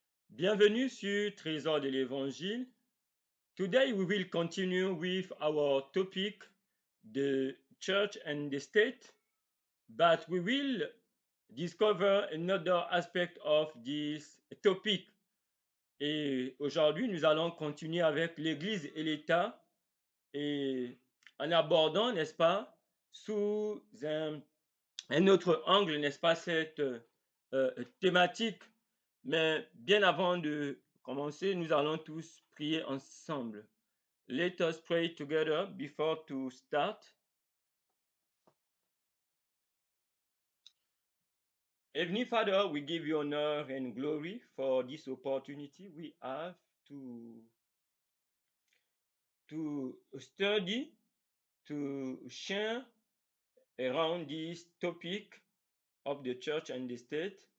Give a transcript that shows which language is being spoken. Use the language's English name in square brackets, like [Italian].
[French] Bienvenue sur Trésor de l'Évangile. [English] Today we will continue with our topic, the church and the state, but we will discover another aspect of this topic. [French] Et aujourd'hui, nous allons continuer avec l'Église et l'État et en abordant, n'est-ce pas, sous un autre angle, n'est-ce pas, cette thématique. Mais bien avant de commencer, nous allons tous prier ensemble. [English] Let us pray together before to start. Heavenly Father, we give you honor and glory for this opportunity we have to study, to share around this topic of the church and the state.